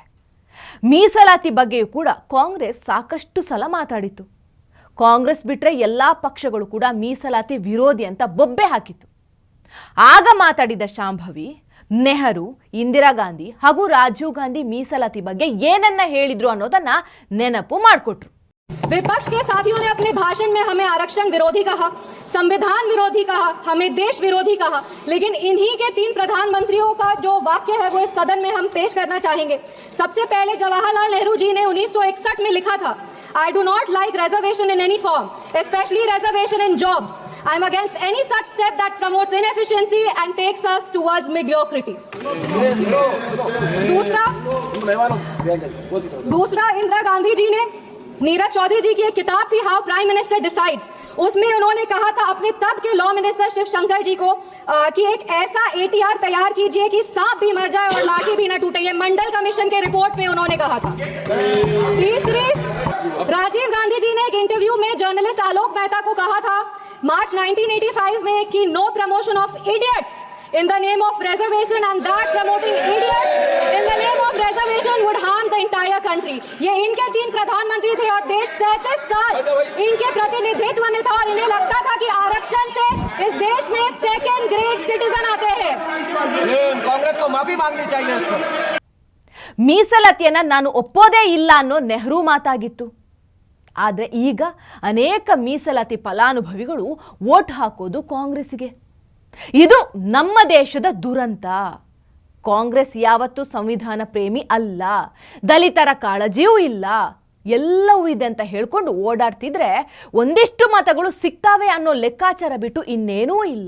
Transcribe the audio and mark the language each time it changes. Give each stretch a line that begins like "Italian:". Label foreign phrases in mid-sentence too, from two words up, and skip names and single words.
Kannada: ಮೀಸಲಾತಿ ಬಗ್ಗೆಯೂ ಕೂಡ ಕಾಂಗ್ರೆಸ್ ಸಾಕಷ್ಟು ಸಲ ಮಾತಾಡಿತ್ತು. ಕಾಂಗ್ರೆಸ್ ಬಿಟ್ಟರೆ ಎಲ್ಲ ಪಕ್ಷಗಳು ಕೂಡ ಮೀಸಲಾತಿ ವಿರೋಧಿ ಅಂತ ಬೊಬ್ಬೆ ಹಾಕಿತ್ತು. ಆಗ ಮಾತಾಡಿದ ಶಾಂಭವಿ ನೆಹರು, ಇಂದಿರಾ ಗಾಂಧಿ ಹಾಗೂ ರಾಜೀವ್ ಗಾಂಧಿ ಮೀಸಲಾತಿ ಬಗ್ಗೆ ಏನನ್ನ ಹೇಳಿದ್ರು ಅನ್ನೋದನ್ನ ನೆನಪು ಮಾಡಿಕೊಟ್ರು.
Hindi: विपक्ष के साथियों ने अपने भाषण में हमें आरक्षण विरोधी कहा, संविधान विरोधी कहा, हमें देश विरोधी कहा, लेकिन इन्हीं के 3 प्रधानमंत्रियों का जो वाक्य है वो इस सदन में हम पेश करना चाहेंगे. सबसे पहले जवाहरलाल नेहरू जी ने 1961 में लिखा था,
English: I do not like reservation in any form, especially reservation in jobs. I am against any such step that promotes inefficiency and takes us towards mediocrity.
Hindi: दूसरा इंदिरा गांधी जी ने, नीरज चौधरी जी की एक किताब थी हाउ प्राइम मिनिस्टर डिसाइड्स, उसमें उन्होंने कहा था अपने तब के
English: law minister
Hindi: शिव शंकर जी को कि एक ऐसा ATR तैयार कीजिए कि सांप भी मर जाए और लाठी भी न टूटे. ये मंडल कमीशन के रिपोर्ट में उन्होंने कहा था. तीसरी, राजीव गांधी जी ने एक इंटरव्यू में जर्नलिस्ट आलोक मेहता को कहा था मार्च 1985 में कि
English: no promotion of idiots in the name of reservation, and that promoting idiots in the name of reservation would harm the entire country.
Hindi: ये इनके 3 प्रधानमंत्री थे और देश 37 साल इनके प्रतिनिधित्व में था और इन्हें लगता था कि आरक्षण से इस देश में
English: 2nd grade citizen
Hindi: आते हैं. कांग्रेस को माफी मांगनी चाहिए.
Kannada: ಮೀಸಲಾತಿಯನ್ನ ನಾನು ಒಪ್ಪೋದೇ ಇಲ್ಲ ಅನ್ನೋ ನೆಹರು ಮಾತಾಗಿತ್ತು. ಆದರೆ ಈಗ ಅನೇಕ ಮೀಸಲಾತಿ ಫಲಾನುಭವಿಗಳು ವೋಟ್ ಹಾಕೋದು ಕಾಂಗ್ರೆಸ್ಸಿಗೆ. ಇದು ನಮ್ಮ ದೇಶದ ದುರಂತ. ಕಾಂಗ್ರೆಸ್ ಯಾವತ್ತೂ ಸಂವಿಧಾನ ಪ್ರೇಮಿ ಅಲ್ಲ, ದಲಿತರ ಕಾಳಜಿಯೂ ಇಲ್ಲ, ಎಲ್ಲವೂ ಇದೆ ಅಂತ ಹೇಳ್ಕೊಂಡು ಓಡಾಡ್ತಿದ್ರೆ ಒಂದಿಷ್ಟು ಮತಗಳು ಸಿಗ್ತಾವೆ ಅನ್ನೋ ಲೆಕ್ಕಾಚಾರ ಬಿಟ್ಟು ಇನ್ನೇನೂ ಇಲ್ಲ.